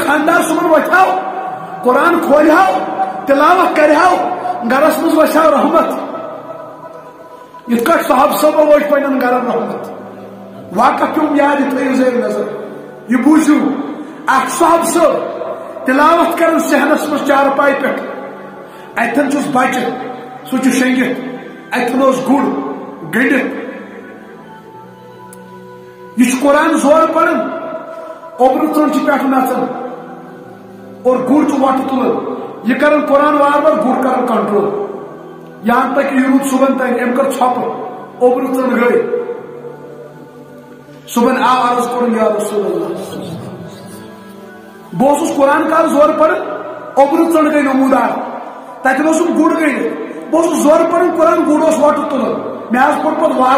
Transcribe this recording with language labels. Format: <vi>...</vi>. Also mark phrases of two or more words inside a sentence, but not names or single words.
<ks>خاندار صبحن وۄتھہو قرآن کھولہو تلاوت کرہو گرس مز وسہو رحمت یتھ کٲٹھۍ صحاب صٲبو وٲتۍ پننٮ۪ن گرن رحمت واقعہ پیوم یاد یہِ تھٲیِو زیر نظر یہِ بوٗزِو اکھ صحاب صٲب تلاوت کران صحنس مز چارپاے پٮ۪ٹھ اتھن چھُس بچہ سُہ چھُ شنگِتھ اتھن اوس گُر گٔنڈِتھ یہ چھُ قرآن زور پران اوبرٕ ژٔنٛڈ چھِ پٮ۪ٹھٕ نژان اور گُر چھُ وۄٹہٕ تُلان یہ کران قرآن وار وار گُر کران کنٹرول</ks> <ur>یہاں تک</ur> <ks>یہ روٗد صبحن تانۍ أمۍ کٔر ژھۄپہٕ اوبرٕ ژٔنٛڈ گٔے صبحن آو عرض کوٚرُن یا رسول اللہ بہٕ اوسُس قرآن کال زور پران اوبرٕ ژٔنٛڈ گٔے نموٗدار تتن اوسُم گُر گٔنڈِتھ بہٕ اوسُس زورٕ پران قرآن گُر اوس وۄٹہٕ تُلان مےٚ حظ کوٚر پتہٕ وارٕ</ks>